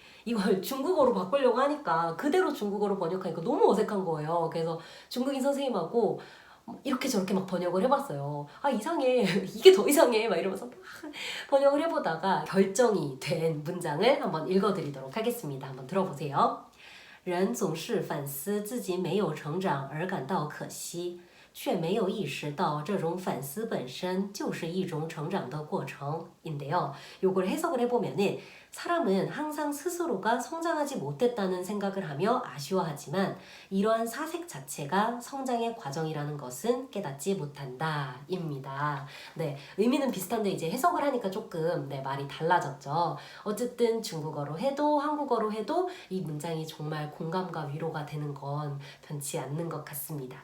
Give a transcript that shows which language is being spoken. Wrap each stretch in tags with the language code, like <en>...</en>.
<ko>이걸 중국어로 바꾸려고 하니까 그대로 중국어로 번역하니까 너무 어색한 거예요. 그래서 중국인 선생님하고 이렇게 저렇게 막 번역을 해봤어요. 아, 이상해. 이게 더 이상해. 막 이러면서 막 번역을 해보다가 결정이 된 문장을 한번 읽어드리도록 하겠습니다. 한번 들어보세요.</ko> <zh>人总是反思自己没有成长而感到可惜，却没有意识到这种反思本身就是一种成长的过程</zh> <ko>인데요. 요걸 해석을 해보면은 사람은 항상 스스로가 성장하지 못했다는 생각을 하며 아쉬워하지만 이러한 사색 자체가 성장의 과정이라는 것은 깨닫지 못한다 입니다. 네, 의미는 비슷한데 이제 해석을 하니까 조금 말이 달라졌죠. 어쨌든 중국어로 해도 한국어로 해도 이 문장이 정말 공감과 위로가 되는 건 변치 않는 것 같습니다.</ko>